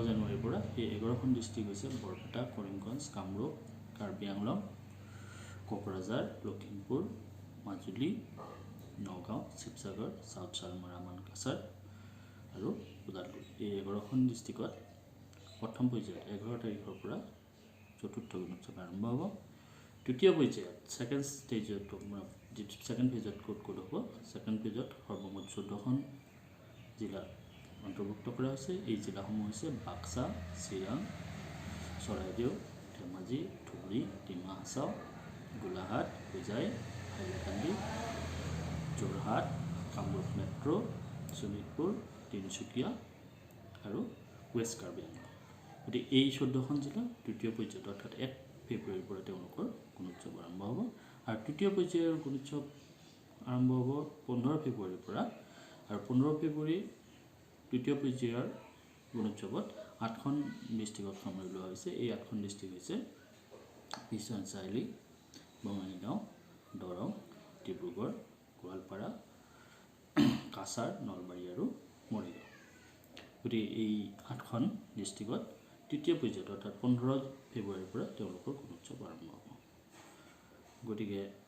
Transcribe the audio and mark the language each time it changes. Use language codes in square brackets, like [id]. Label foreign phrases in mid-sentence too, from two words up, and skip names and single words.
[as] জানুৱাৰীৰ পৰা এই 11খন ডিস্ট্ৰিক্ট হৈছে বৰপেটা কৰিমগঞ্জ কামৰূপ কাৰ্বি আংলং কোকৰাঝাৰ লখিমপুৰ মাজুলী Nagaon, Sivasagar, South Salmara, Mankachar, আৰু Udalguri এই 11খন ডিস্ট্ৰিক্টত প্ৰথম পৰ্যায়ত 11 তাৰিখৰ পৰা চতুৰ্থ গুণোৎসৱ আৰম্ভ হ'ব তৃতীয় পৰ্যায়ত [en] second stage second phase [as] কোড হ'ব [en] second phase [as] সৰ্বমুঠ 14খন জিলা অন্তৰ্ভুক্ত কৰা হৈছে এই জিলাসমূহ হৈছে বাক্সা চিৰাং চৰাইদেউ ধেমাজি ধুবুৰী ডিমা হাছাও গোলাঘাট হোজাই হাইলাকান্দি Jorhat, Kamrup Metro, Sonitpur, Tinsukia, আৰু West Karbi Anglong গতি এই 14খন জিলা তৃতীয় পৰ্যায়ত অৰ্থাৎ 1 ফেব্ৰুৱাৰীৰ পৰা তেওঁলোকৰ গুণোৎসৱ আৰম্ভ হ'ব আৰু তৃতীয় পৰ্যায়ৰ গুণোৎসৱ আৰম্ভ হ'ব 15 ফেব্ৰুৱাৰীৰ পৰা আৰু 15 ফেব্ৰুৱাৰী তৃতীয় পৰ্যায়ৰ গুণোৎসৱত 8খন ডিস্ট্ৰিক্টত সামৰি লোৱা হৈছে এই 8খন ডিস্ট্ৰিক্ট হৈছে বিশ্বনাথ বঙাইগাঁও দৰং ডিব্ৰুগড় গোৱালপাৰা কাছাৰ নলবাৰী আৰু মৰিগাঁও গতি এই 8খন ডিস্ট্ৰিক্টত তৃতীয় পৰ্যায়ত অৰ্থাৎ 15 ফেব্ৰুৱাৰীৰ পৰা তেওঁলোকৰ গুণোৎসৱ আৰম্ভ হ'ব গতিকে